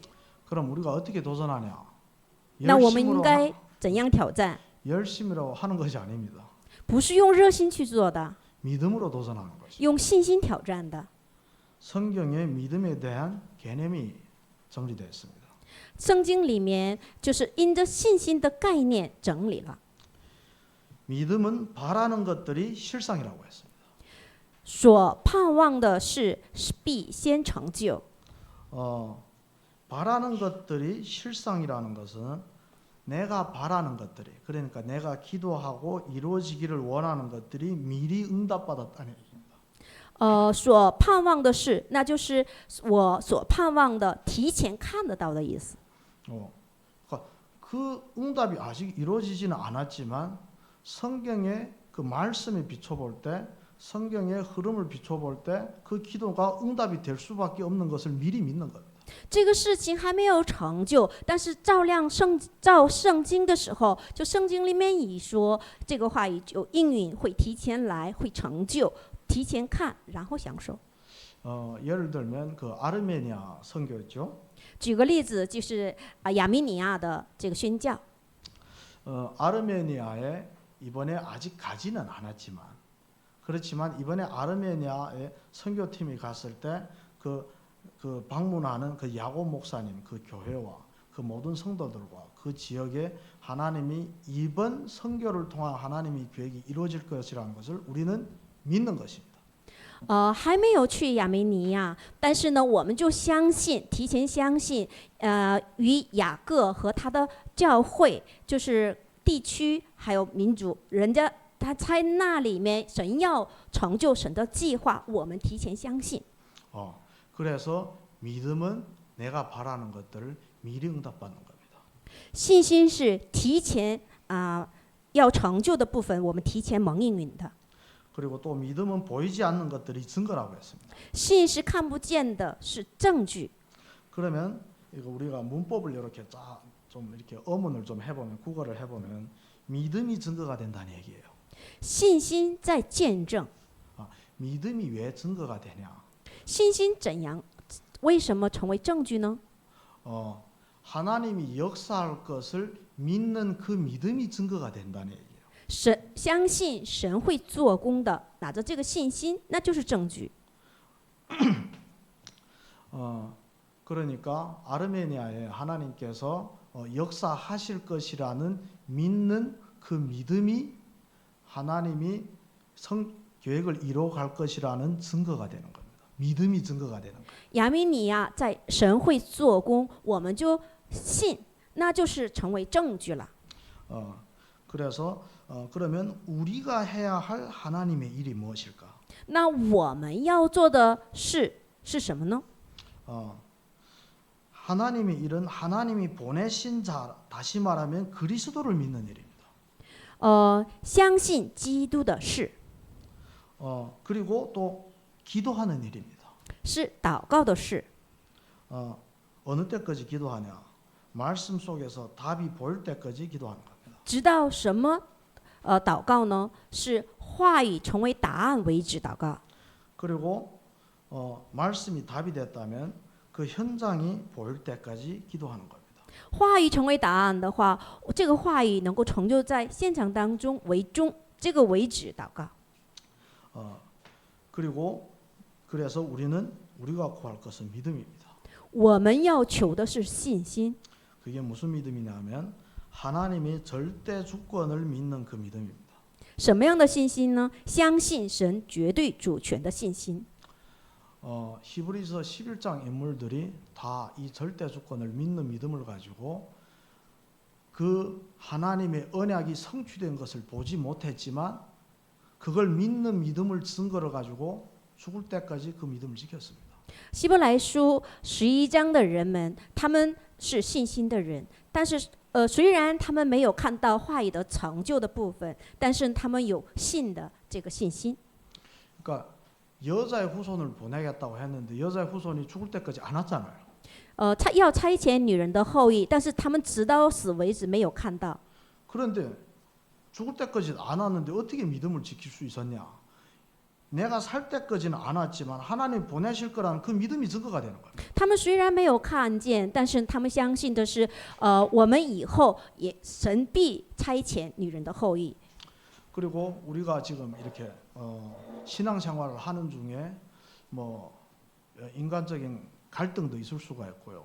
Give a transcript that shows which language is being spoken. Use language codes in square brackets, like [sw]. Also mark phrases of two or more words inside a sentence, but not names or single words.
[ko] 그럼 우리가 어떻게 도전하냐? [zh] 那我们应该怎样挑战？ [ko] 열심으로 하는 것이 아닙니다. [zh] 不是用热心去做的， [ko] 믿음으로 도전하는 것이. [zh] 用信心挑战的。 [ko] 성경에 믿음에 대한 개념이 정리되어 있습니다. [zh] 圣经里面就是因着信心的概念整理了。 [ko] 믿음은 바라는 것들이 실상이라고 했습니다. [zh] 所盼望的事必先成就。 [ko] 바라는 것들이 실상이라는 것은 내가 바라는 것들이 그러니까 내가 기도하고 이루어지기를 원하는 것들이 미리 응답받았다는 얘기입니다. [zh] 所盼望的事，那就是我所盼望的，提前看得到的意思。 [ko] 그 응답이 아직 이루어지지는 않았지만 성경의 그 말씀에 비춰볼 때 성경의 흐름을 비춰볼 때 그 기도가 응답이 될 수밖에 없는 것을 미리 믿는 겁니다. [zh] 这个事情还没有成就，但是照圣经的时候，就圣经里面已说这个话语就应允会提前来，会成就，提前看，然后享受。 [ko] 예를 들면 그 아르메니아 선교였죠. [zh] 举个例子，就是亚美尼亚的这个宣教。 [ko] 아르메니아에 이번에 아직 가지는 않았지만 그렇지만 이번에 아르메니아에 선교팀이 갔을 때 그 방문하는 그 야곱 목사님 그 교회와 그 모든 성도들과 그 지역에 하나님이 이번 선교를 통한 하나님의 계획이 이루어질 것이라는 것을 우리는 믿는 것입니다. [zh] 还没有去亚美尼亚，但是呢，我们就相信，提前相信，与雅各和他的教会，就是地区还有民族，人家他在那里面，神要成就神的计划，我们提前相信。 [ko] 그래서 믿음은 내가 바라는 것들을 미리 응답받는 겁니다. [zh] 信心是提前要成就的部分，我们提前蒙应允的。 [ko] 그리고 또 믿음은 보이지 않는 것들이 증거라고 했습니다. [zh] 信是看不见的，是证据。 [ko] 그러면 이거 우리가 문법을 이렇게 좀 이렇게 어문을 좀 해보면 국어를 해보면 믿음이 증거가 된다는 얘기예요. [zh] 信心在见证。 [ko] 믿음이 왜 증거가 되냐? [zh] 信心怎样？为什么成为证据呢？ [ko] 하나님이 역사할 것을 믿는 그 믿음이 증거가 된다는 얘기예요. [zh] 相信神会做工的，拿着这个信心，那就是证据。 [ko] 그러니까 아르메니아에 하나님께서 역사하실 것이라는 믿는 그 믿음이 하나님이 계획을 이루어갈 것이라는 증거가 되는 겁니다. 믿음이 증거가 되는 거예요. [zh] 亚美尼亚在神会做工，我们就信，那就是成为证据了。 [ko] 그래서 그러면 우리가 해야 할 하나님의 일이 무엇일까? [zh] 那我们要做的事是什么呢？ [ko] 하나님의 일은 하나님이 보내신 자, 다시 말하면 그리스도를 믿는 일입니다. [zh] 相信基督的事， [ko] 그리고 또 기도하는 일입니다. [zh] 是祷告的事。 [ko] 어느 때까지 기도하냐? 말씀 속에서 답이 보일 때까지 기도하는 겁니다. [zh] 直到什么祷告呢？是话语成为答案为止祷告。 [ko] 그리고 말씀이 답이 됐다면 그 현장이 보일 때까지 기도하는 겁니다. [zh] 话语成为答案的话，这个话语能够成就在现场当中为终，这个为止祷告。 [ko] 그리고 그래서 우리가 구할 것은 믿음입니다. [zh] 我们要求的是信心。 [ko] 그게 무슨 믿음이냐면 하나님이 절대 주권을 믿는 그 믿음입니다. [zh] 什么样的信心呢？相信神绝对主权的信心。 [ko] 히브리서 11장 인물들이 다 이 절대 주권을 믿는 믿음을 가지고 그 하나님의 언약이 성취된 것을 보지 못했지만 그걸 믿는 믿음을 증거를 가지고 죽을 때까지 그 믿음을 지켰습니다. [zh] 希伯来书11章的人们，他们是信心的人，但是虽然他们没有看到话语的成就的部分，但是他们有信的这个信心。 [ko] 그러니까 여자의 후손을 보내겠다고 했는데 여자의 후손이 죽을 때까지 안 왔잖아요. [zh] 要差遣女人的后裔，但是他们直到死为止没有看到。 [ko] 그런데 죽을 때까지 안 왔는데 어떻게 믿음을 지킬 수 있었냐? 내가 살 때까지는 안 왔지만 하나님 보내실 거라는 그 믿음이 증거가 되는 거예요. [zh] 他们虽然没有看见，但是他们相信的是，我们以后也神必差遣女人的后裔。 [ko] 그리고 우리가 지금 이렇게 신앙생활을 하는 중에 뭐 인간적인 갈등도 있을 수가 있고요.